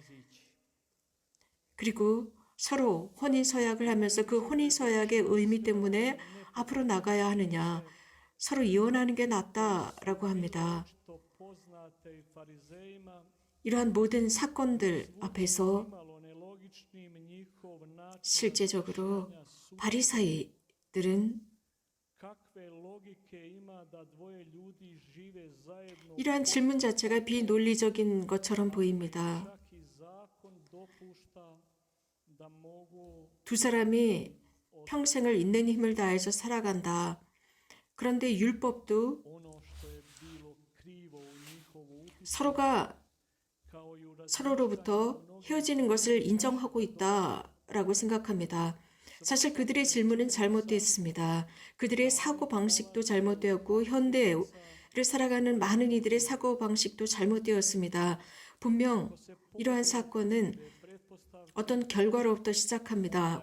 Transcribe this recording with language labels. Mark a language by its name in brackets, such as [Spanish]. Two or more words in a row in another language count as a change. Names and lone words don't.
[Korean] 그리고 서로 혼인서약을 하면서 그 혼인서약의 의미 때문에 앞으로 나가야 하느냐, 서로 이혼하는 게 낫다라고 합니다. 이러한 모든 사건들 앞에서 실제적으로 바리사이들은 [Croatian] kakve logike ima da dvoje ljudi žive zajedno [Korean] 이러한 질문 자체가 비논리적인 것처럼 보입니다. [Croatian] čak i zakon dopušta da mogu [Korean] 두 사람이 평생을 있는 힘을 다해서 살아간다. 그런데 율법도 [Croatian] ono što je bilo krivo u njihovu [Korean] 서로가 [Croatian] kao i u [Korean] 서로로부터 헤어지는 것을 인정하고 있다라고 생각합니다. 사실 그들의 질문은 잘못되었습니다. 그들의 사고 방식도 잘못되었고 현대를 살아가는 많은 이들의 사고 방식도 잘못되었습니다. 분명 이러한 사건은 어떤 결과로부터 시작합니다.